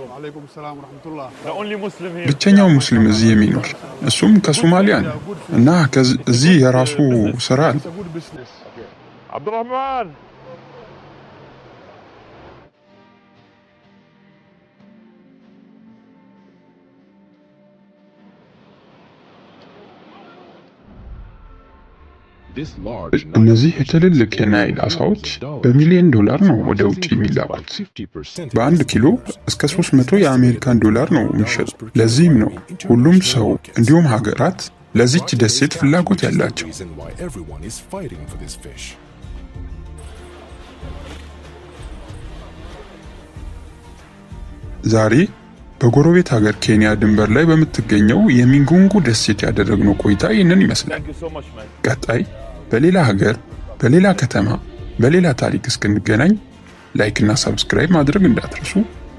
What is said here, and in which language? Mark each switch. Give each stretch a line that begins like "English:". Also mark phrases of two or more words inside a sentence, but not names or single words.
Arabic: وعليكم السلام ورحمة الله.
English: The only Muslim here.
Amharic: ብቸኛው ሙስሊም እዚህ የሚኖር እሱም ከሶማሊያ ነው እና እዚህ የራሱ ስራ አለ።
English: It's a good business. Abdurrahman. This large
Amharic: እነዚህ ትልልቅ የናይል አሳዎች በሚሊዮን ዶላር ነው ወደ ውጭ የሚላኩት። በአንድ ኪሎ እስከ 300 የአሜሪካን ዶላር ነው የሚሸጡ። ለዚህም ነው ሁሉም ሰው እንዲሁም ሀገራት ለዚች ደሴት ፍላጎት ያላቸው።
English: reason why everyone is fighting for this fish.
Amharic: ዛሬ በጎረቤት ሀገር ኬንያ ድንበር ላይ በምትገኘው የሚንጉንጉ ደሴት ያደረግነው ቆይታ ይህንን ይመስላል።
English: Thank you so much, man.
Amharic: ቀጣይ በሌላ ሀገር፣ በሌላ ከተማ፣ በሌላ ታሪክ እስክንገናኝ ላይክ እና ሰብስክራይብ ማድረግ እንዳትረሱ።